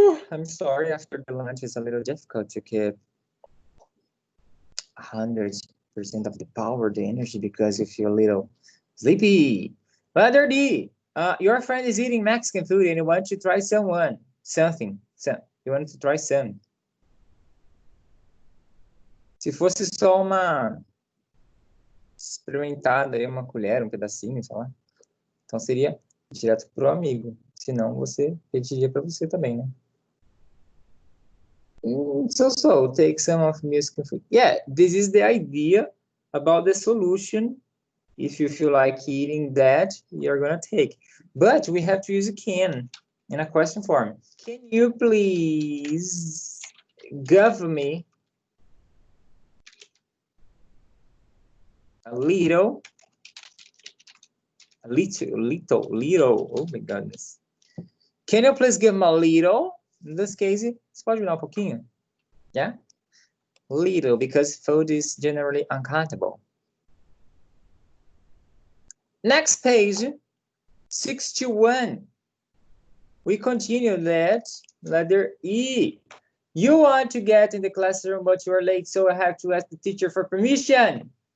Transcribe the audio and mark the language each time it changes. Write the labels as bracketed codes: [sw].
[en] I'm sorry, after the lunch it's a little difficult to keep 100% of the power, the energy, because you feel a little sleepy. Letter D, your friend is eating Mexican food and you want to try something. You want to try some. [pt] Se fosse só uma experimentada, aí, uma colher, um pedacinho, sei lá. Então seria direto pro amigo. Senão você pediria para você também, né? [en] So, take some of Mexican food. Yeah, this is the idea about the solution. If you feel like eating that, you're gonna take. But we have to use a can in a question form. Can you please give me a little, oh my goodness. Can you please give me a little? In this case, [pt] você pode me dar um pouquinho? [en] Yeah? Little, because food is generally uncountable. Next page, 61. We continue that, letter E. You want to get in the classroom, but you are late, so I have to ask the teacher for permission.